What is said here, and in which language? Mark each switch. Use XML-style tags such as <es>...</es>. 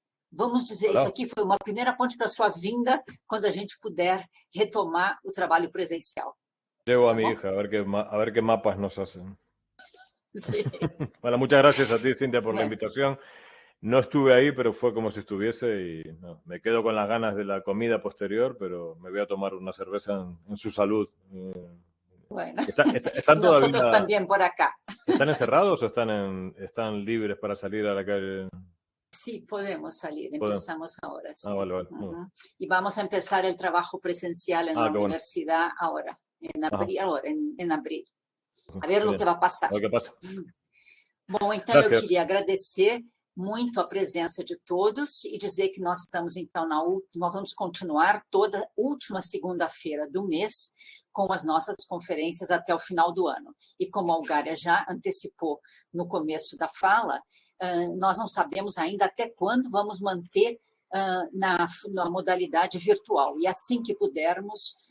<pt>Vamos dizer, isso aqui foi uma primeira ponte para a sua vinda quando a gente puder retomar o trabalho presencial.</pt> <es>Llevo a mi hija, a ver qué mapas nos hacen. Sí. Bueno, muchas gracias a ti, Cintia, por la invitación. No estuve ahí, pero fue como si estuviese y me quedo con las ganas de la comida posterior, pero me voy a tomar una cerveza en su salud. Bueno, ¿Están todavía, nosotros también por acá. ¿Están encerrados o están libres para salir a la calle? Sí, podemos salir, empezamos ahora. Sí. Vale. Y vamos a empezar el trabajo presencial en la universidad ahora, en abril.</es> <pt>A ver o que vai passar. O que passa. Bom, então eu queria agradecer muito a presença de todos e dizer que nós estamos, então, nós vamos continuar toda última segunda-feira do mês com as nossas conferências até o final do ano. E como a Algária já antecipou no começo da fala, nós não sabemos ainda até quando vamos manter na modalidade virtual. E assim que pudermos,</pt>